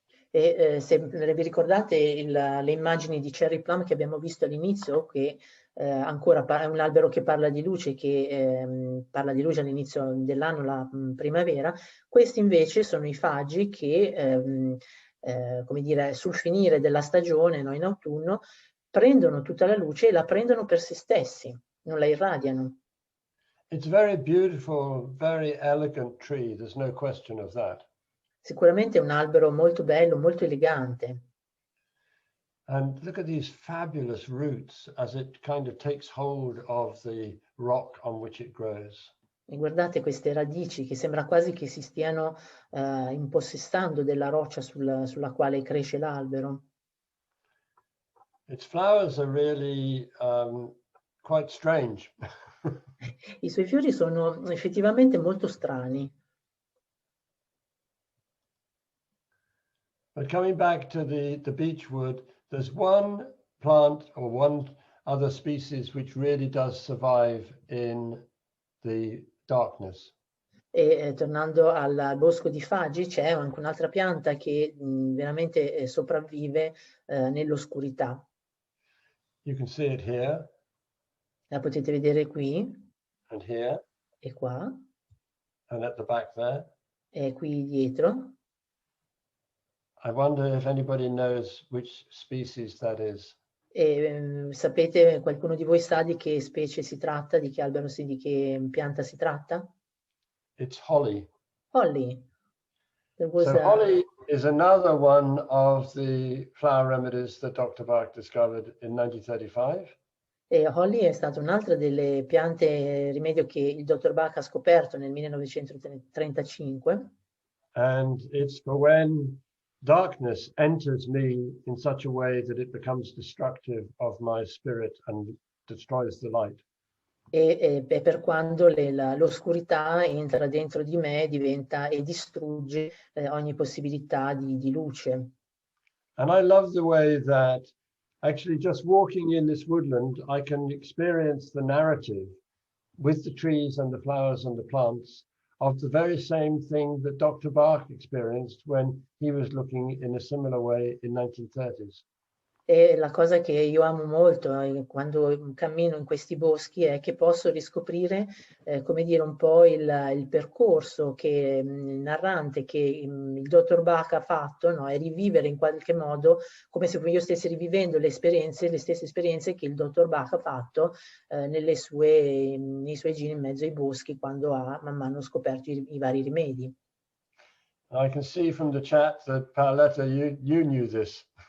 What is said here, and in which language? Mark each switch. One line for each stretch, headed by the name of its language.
Italian: E se vi ricordate le immagini di Cherry Plum che abbiamo visto all'inizio, che ancora è un albero che parla di luce, che parla di luce all'inizio dell'anno, la primavera, questi invece sono i faggi che, come dire, sul finire della stagione, no, in autunno, prendono tutta la luce e la prendono per se stessi, non la irradiano.
English: It's a very beautiful, very elegant tree. There's no question of that.
Italian: Sicuramente è un albero molto bello, molto elegante.
English: And look at these fabulous roots as it kind of takes hold of the rock on which it grows.
Italian: E guardate queste radici che sembra quasi che si stiano impossessando della roccia sulla quale cresce l'albero.
English: Its flowers are really quite strange.
Italian: I suoi fiori sono effettivamente molto strani.
English: But coming back to the beechwood, there's one plant or one other species which really does survive in the darkness.
Italian: E tornando al bosco di Fagi c'è anche un'altra pianta che veramente sopravvive nell'oscurità.
English: You can see it here
Italian: La potete vedere qui
English: and here
Italian: e qua
English: and at the back there.
Italian: e qui dietro.
English: I wonder if anybody knows which species that is.
Italian: E sapete, qualcuno di voi sa di che specie si tratta, di che albero di che pianta si tratta?
English: It's holly. Holly. There was So holly is another one of the flower remedies that Dr. Bach discovered in 1935.
Italian: E Holly è stata un'altra delle piante rimedio che il dottor Bach ha scoperto nel 1935.
English: And it's for when darkness enters me in such a way that it becomes destructive of my spirit and destroys the light.
Italian: E per quando l'oscurità entra dentro di me, diventa e distrugge ogni possibilità di luce.
English: And I love the way that actually just walking in this woodland, I can experience the narrative with the trees and the flowers and the plants of the very same thing that Dr. Bach experienced when he was looking in a similar way in 1930s.
Italian: E la cosa che io amo molto quando cammino in questi boschi è che posso riscoprire, come dire, un po' il percorso che il narrante, che il dottor Bach ha fatto, no? E rivivere in qualche modo come se io stessi rivivendo le stesse esperienze che il dottor Bach ha fatto nei suoi giri in mezzo ai boschi quando ha man mano scoperto i vari rimedi.
English: I can see from the chat that Paoletta, you knew this.